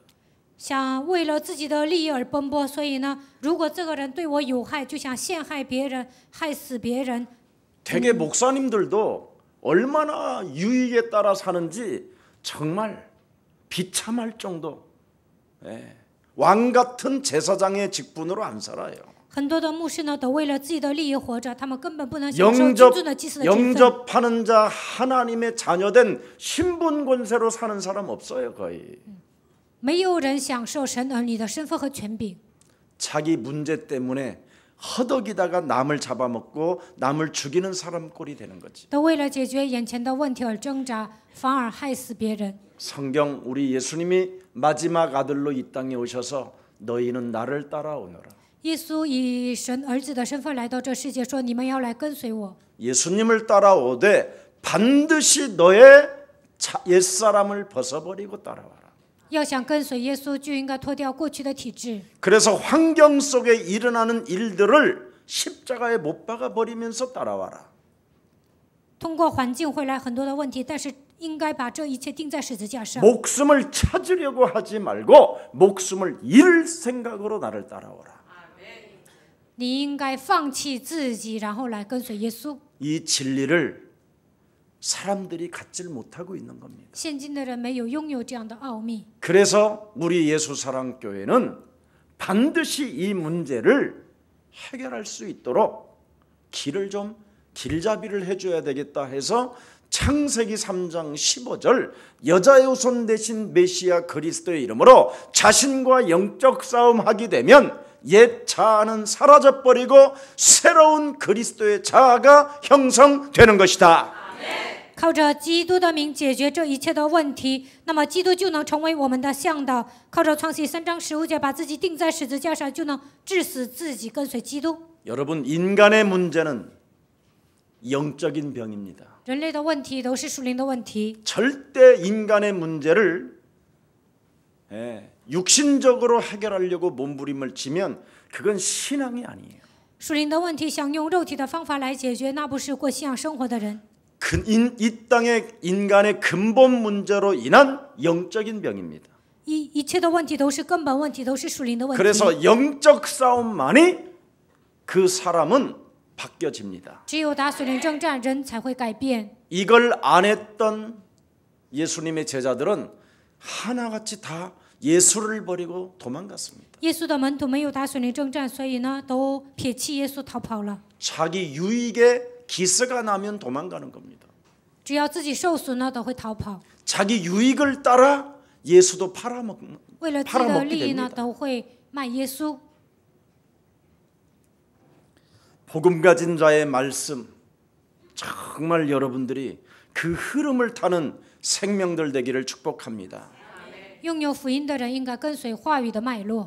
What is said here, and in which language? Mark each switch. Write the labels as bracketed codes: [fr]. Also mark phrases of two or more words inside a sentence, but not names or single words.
[zh] 想为了自己的利益而奔波，所以呢，如果这个人对我有害，就想陷害别人，害死别人。 [ko] 대개 목사님들도 얼마나 유익에 따라 사는지 정말 비참할 정도. 예. 왕 같은 제사장의 직분으로 안 살아요. [zh] 很多的牧师呢，都为了自己的利益活着，他们根本不能享受君尊的祭司的职分。 [ko] 영접하는 자 하나님의 자녀된 신분 권세로 사는 사람 없어요 거의. [zh] 没有人享受神儿女的身份和权柄。 [ko] 자기 문제 때문에 허덕이다가 남을 잡아먹고 남을 죽이는 사람 꼴이 되는 거지. [zh] 都为了解决眼前的问题而挣扎，反而害死别人。 [ko] 성경 우리 예수님이 마지막 아들로 이 땅에 오셔서 너희는 나를 따라오너라. [zh] 耶稣以神儿子的身份来到这世界，说：“你们要来跟随我。” [ko] 예수님을 따라오되 반드시 너의 옛사람을 벗어버리고 따라와라. [zh] 要想跟随耶稣，就应该脱掉过去的体质。 [ko] 그래서 환경 속에 일어나는 일들을 십자가에 못 박아 버리면서 따라와라. [zh] 通过环境会来很多的问题，但是应该把这一切钉在十字架上。 [ko] 목숨을 찾으려고 하지 말고 목숨을 잃을 생각으로 나를 따라오라. [zh] 你应该放弃自己，然后来跟随耶稣。 [ko] 이 진리를 사람들이 갖질 못하고 있는 겁니다. [zh] 现今的人没有拥有这样的奥秘， [ko] 그래서 우리 예수사랑교회는 반드시 이 문제를 해결할 수 있도록 길을 좀 길잡이를 해줘야 되겠다 해서 창세기 3장 15절 여자의 후손 대신 메시아 그리스도의 이름으로 자신과 영적 싸움하게 되면 옛 자아는 사라져버리고 새로운 그리스도의 자아가 형성되는 것이다. [zh] 靠着基督的名解决这一切的问题，那么基督就能成为我们的向导。靠着创世3章15节，把自己钉在十字架上，就能致死自己，跟随基督。 [ko] 여러분 인간의 문제는 영적인 병입니다. [zh] 人类的问题都是属灵的问题， [ko] 절대 인간의 문제를 육신적으로 해결하려고 몸부림을 치면 그건 신앙이 아니에요. [zh] 属灵的问题想用肉体的方法来解决，那不是过信仰生活的人。 [ko] 이 땅의 인간의 근본 문제로 인한 영적인 병입니다. [zh] 一切的问题都是根本问题，都是属灵的问题。 [ko] 그래서 영적 싸움만이 그 사람은 바뀌어집니다. [zh] 只有打属灵征战，人才会改变。 [ko] 이걸 안 했던 예수님의 제자들은 하나같이 다 예수를 버리고 도망갔습니다. [zh] 耶稣的门徒没有打属灵征战，所以呢，都撇弃耶稣逃跑了。 [ko] 자기 유익에 기스가 나면 도망가는 겁니다. [zh] 只要自己受损呢，都会逃跑。 [ko] 자기 유익을 따라 예수도 [zh] 为了自己的利益 [ko] 팔아먹게 [zh] 呢， [ko] 됩니다. [zh] 都会卖耶稣。 [ko] 복음 가진 자의 말씀 정말 여러분들이 그 흐름을 타는 생명들 되기를 축복합니다. [zh] 拥有福音的人应该跟随话语的脉络。